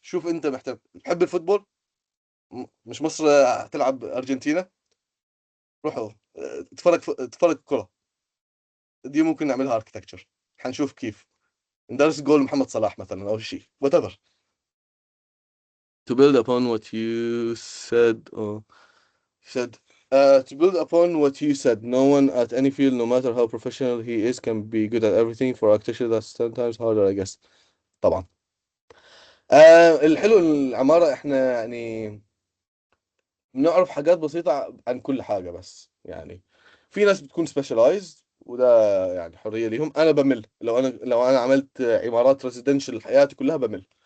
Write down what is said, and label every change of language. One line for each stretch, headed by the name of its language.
Arabic: شوف أنت محتاج تحب الفوتبول، مش مصر هتلعب أرجنتينا، روحوا اتفرج كرة. دي ممكن نعملها اركتكتشر، حنشوف كيف ندرس جول محمد صلاح مثلا أو شيء whatever.
English: To build upon what you said, said to build upon what you said, no one at any field, no matter how professional he is, can be good at everything. For architecture, that's 10 times harder, I guess.
Arabic: طبعا. الحلو العمارة احنا يعني بنعرف حاجات بسيطة عن كل حاجة، بس يعني في ناس بتكون سبيشالايزد وده يعني حرية ليهم. انا بمل لو انا عملت عمارات ريزيدنشال حياتي كلها بمل.